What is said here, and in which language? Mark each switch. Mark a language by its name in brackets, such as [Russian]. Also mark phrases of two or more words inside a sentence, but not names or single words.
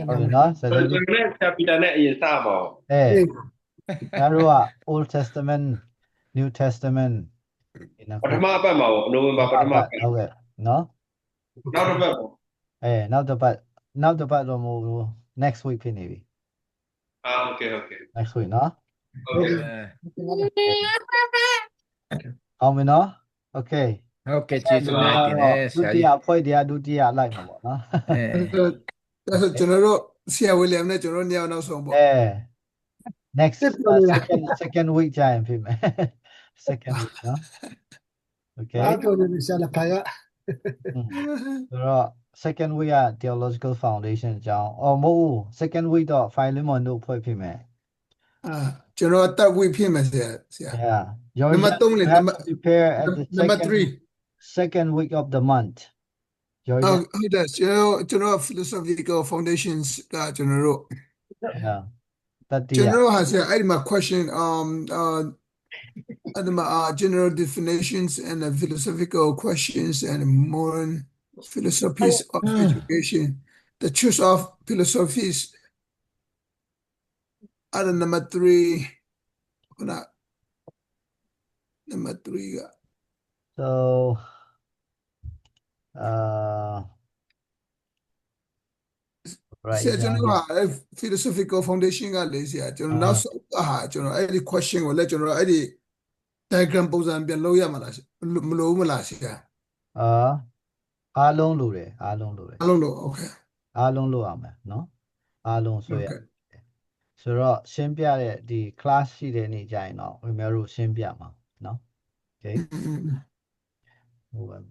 [Burmese] ဟုတ်ပြီနော်ဆက်လက်ပြီး chapter နဲ့အရင်စပါဦး ငါတို့က Old Testament New Testament ပထမအပတ်မှာနိုဝင်ဘာပထမအပတ် ဟုတ်ကဲ့နော် နောက်တစ်ပတ်ပေါ့ နောက်တစ်ပတ်တော့မဟုတ်ဘူး [English] next week [Burmese] ဖြစ်နေပြီ [English] okay next week နော် okay [Burmese] အောင်ပြီနော် Okay ဟုတ်ကဲ့ကျေးဇူးများတင်တယ်ဆ ဒု ရာ တိ ကြီး ယအဖွဲ့တရားဒုတိယလိုက်မှာပေါ့နော် ဒါဆိုကျွန်တော်တို့ဆရာဝီလျံနဲ့ကျွန်တော်တို့ညောင်နောက်ဆုံးပေါ့ [English] next second week ကြာရင်ဖြစ်မယ် second week နော် Okay [Burmese] အားတော်နေရှာလာပါရ ဆိုတော့ [English] second week [Burmese] က [English] theological foundation [Burmese] အကြောင်းမဟုတ်ဘူး [English] second week [Burmese] တော့ Philemon တို့ဖွဲ့ဖြစ်မယ် ကျွန်တော်တက်ဝိဖြစ်မယ်ဆရာ [English] Yeah you [Burmese] နံပါတ်3လေ [English] have to prepare at the [Burmese] နံပါတ် [English] second week of the month [Burmese] ဟုတ်တယ်ကျွန်တော် [English] philosophical foundations [Burmese] ကကျွန်တော်တို့ Yeah တတိယ ကျွန်တော်ဟာဆရာအဲ့ဒီမှာ [English] question general definitions and philosophical questions and modern philosophies of education the choice of philosophies number 3 number 3 So right [Burmese] ဆရာကျွန်တော်က [English] philosophical foundation [Burmese] ကလေဆရာကျွန်တော်နောက်ဆုံးကျွန်တော်အဲ့ဒီ question ကိုလည်းကျွန်တော်အဲ့ဒီ diagram ပုံစံပြန်လုပ်ရမှာလားမလို့မလားဆရာ အားလုံးလိုတယ်အားလုံးလို [English] okay [Burmese] အားလုံးလိုရမယ်နော်အားလုံးဆိုရဆိုတော့ရှင်းပြတဲ့ဒီ class ရှိတဲ့နေ့ကျရင်တော့ခင်ဗျားတို့ရှင်းပြမှာနော် Okay ဟိုပါ